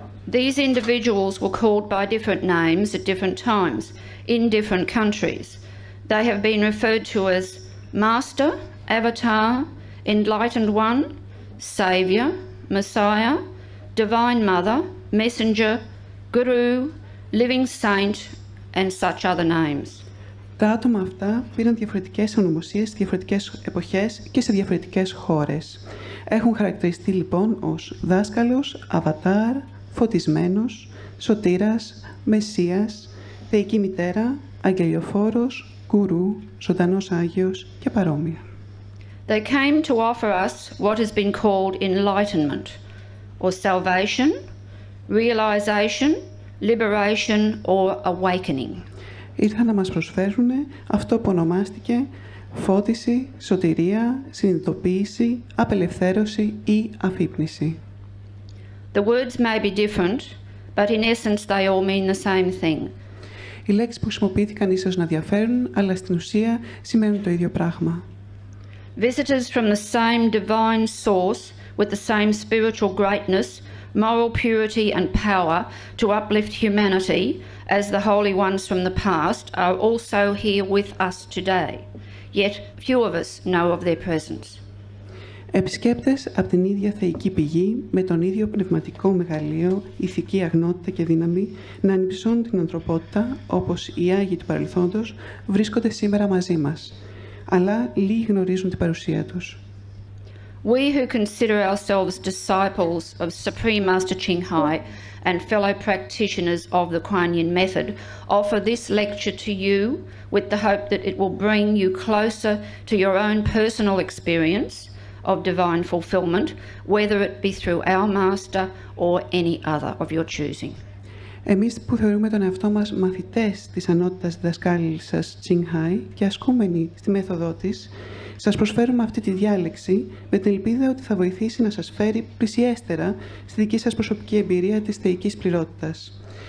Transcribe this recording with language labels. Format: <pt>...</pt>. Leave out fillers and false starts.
<en>These individuals were called by different names at different times in different countries. They have been referred to as Master, Avatar, Enlightened One, Saviour, Messiah, Divine Mother, Messenger, Guru, Living Saint and such other names.</en> <el>Τα άτομα αυτά πήραν διαφορετικές ονομοσίες σε διαφορετικές εποχές και σε διαφορετικές χώρες. Έχουν χαρακτηριστεί λοιπόν ως δάσκαλος, αβατάρ, φωτισμένος, σωτήρας, μεσσίας, θεϊκή μητέρα, αγγελιοφόρος, γκουρού, ζωντανός Άγιος και παρόμοια.</el> <en>They came to offer us what has been called enlightenment, or salvation, realization, liberation or awakening.</en> <el>Ήρθαν να μας προσφέρουν αυτό που ονομάστηκε φώτιση, σωτηρία, συνειδητοποίηση, απελευθέρωση ή αφύπνιση.</el> <en>The words may be different, but in essence they all mean the same thing.</en> <el>Οι λέξεις που χρησιμοποιήθηκαν ίσως να διαφέρουν, αλλά στην ουσία σημαίνουν το ίδιο πράγμα.</el> <en>Visitors from the same divine source with the same spiritual greatness, moral purity and power to uplift humanity as the holy ones from the past are also here with us today. Yet few of us know of their presence.</en> <el>Επισκέπτες από την ίδια θεϊκή πηγή, με τον ίδιο πνευματικό μεγαλείο, ηθική αγνότητα και δύναμη, να ανυψώνουν την ανθρωπότητα, όπως οι Άγιοι του παρελθόντος, βρίσκονται σήμερα μαζί μας. Αλλά λίγοι γνωρίζουν την παρουσία τους.</el> <en>We who consider ourselves disciples of Supreme Master Ching Hai and fellow practitioners of the Kuan Yin method offer this lecture to you with the hope that it will bring you closer to your own personal experience of divine fulfillment, whether it be through our Master or any other of your choosing.</en> <el>Εμείς που θεωρούμε τον εαυτό μας μαθητές της ανώτατας διδασκάλισσας Ching Hai και ασκούμενοι στη μέθοδό της, σας προσφέρουμε αυτή τη διάλεξη με την ελπίδα ότι θα βοηθήσει να σας φέρει πλησιέστερα στη δική σας προσωπική εμπειρία της θεϊκής πληρότητας.</el>